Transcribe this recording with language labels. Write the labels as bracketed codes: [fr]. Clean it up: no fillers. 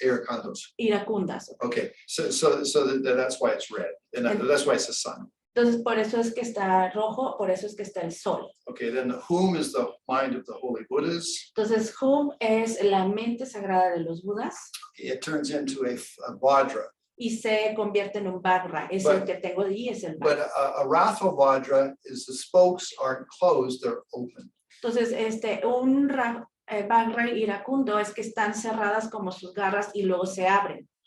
[es] Iracundos. iracundas. [en] Okay, so that's why it's red, and that's why it's the sun. [es] Entonces, por eso es que está rojo, por eso es que está el sol. [en] Okay, then the Hum is the mind of the holy Buddhas. [es] Entonces, Hum es la mente sagrada de los Budas [en] It turns into a Vajra. [es] y se convierte en un Vajra. Es el que tengo allí, es el [en] But [es] Vajra. [en] a wrathful Vajra is the spokes aren't closed, they're open. [es] Entonces, un Vajra iracundo es que están cerradas como sus garras y luego se abren.